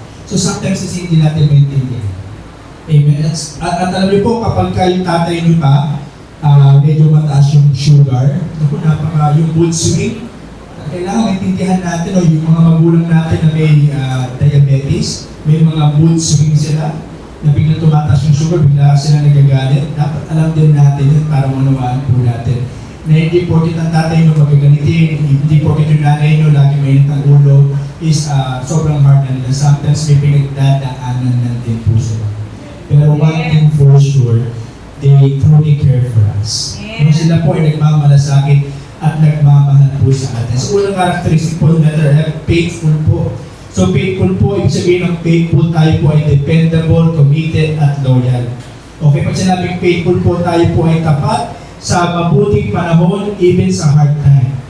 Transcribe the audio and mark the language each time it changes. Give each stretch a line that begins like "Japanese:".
Filipino: So sometimes kasi hindi natin maintindihan. Amen. At alam niyo po, kapag yung tatay niyo pa, medyo mataas yung sugar, yung mood swing, kailangan maintindihan natin, yung mga magulang natin na may diabetes, may mga mood swing sila, na bigla tumataas yung sugar, bigla sila nagagalit. Dapat alam din natin yun para manawaan po natin. Na hindi porkit ang tatay nyo magagalitin, hindi porkit yung nanay nyo lagi mainit ang ulo, is sobrang hard na nila. Sometimes may pinagdadaanan na din po sila.
English: Pero one thing for sure, they truly care for us.
Filipino: Kung sila po ay nagmamalasakit at nagmamahal po sa atin. So, unang characteristic po na faithful po. So, faithful po, ibig sabihin ng faithful, tayo po ay dependable, committed, at loyal. Okay, pag sinabing faithful po, tayo po ay tapat sa mabuting panahon, even sa hard time.